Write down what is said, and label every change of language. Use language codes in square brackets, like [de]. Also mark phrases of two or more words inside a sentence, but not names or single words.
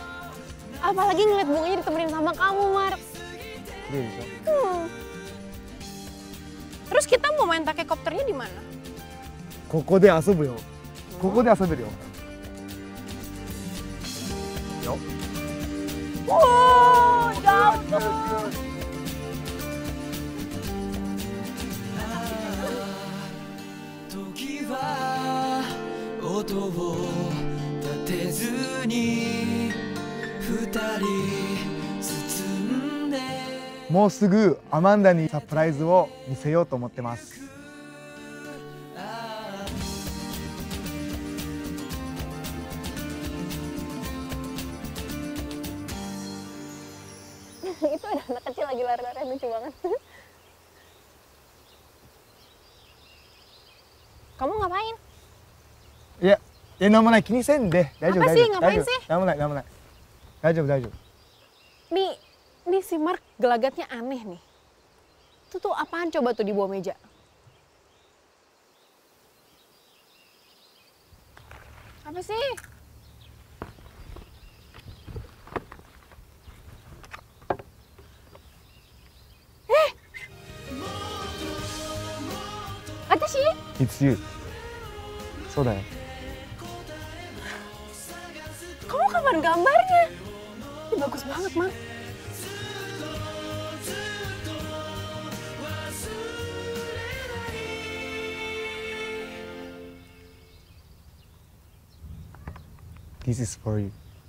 [id] Apalagi ngeliat bunganya ditemenin sama kamu, Mar. [ja] Keren でしょ? [id] Terus kita mau main takekopternya di mana? [ja] ここで遊ぶよ。ここで遊べるよ。よ。 [id] Wow, dapet. [ja] Mau もうすぐアマンダにサプライズを見せようと思ってます。 [id] Itu ada anak kecil lagi lari-lari, lucu banget. Kamu ngapain? Ya, [ja] なんもない、気にせんで。大丈夫、 [id] Apa [ja] 大 [id] sih? [ja] 丈夫。 [id] Ngapain sih? [ja] なんもない、なんもない。大丈夫、大丈夫。 [id] Nih si Mark gelagatnya aneh nih. Itu tuh apaan coba tuh di bawah meja? Apa sih? [ja] Atashi? [en] It's you. [ja] そうだよ。 [id] Kamu kapan gambarnya? Ini bagus banget, Mark. [en] This is for you.